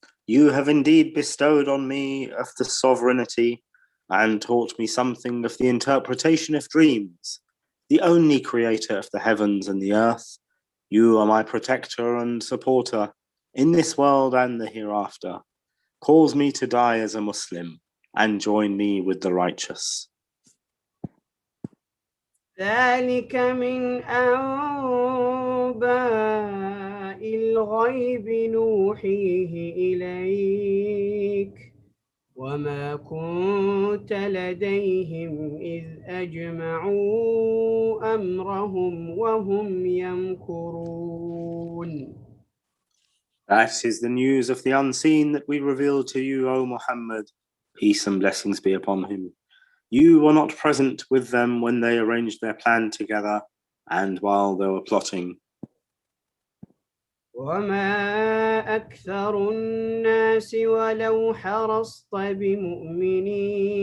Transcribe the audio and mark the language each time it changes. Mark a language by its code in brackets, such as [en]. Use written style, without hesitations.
[en] You have indeed bestowed on me of the sovereignty and taught me something of the interpretation of dreams, the only creator of the heavens and the earth. You are my protector and supporter in this world and the hereafter. Cause me to die as a Muslim and join me with the righteous. [ar] ذلك من أنباء الغيب نوحيه إليك وما كنت لديهم إذ أجمعوا أمرهم وهم يمكرون. [en] That is the news of the unseen that we reveal to you, O Muhammad. Peace and blessings be upon him. You were not present with them when they arranged their plan together and while they were plotting. [ar] وما أكثر الناس ولو حرصت بمؤمنين.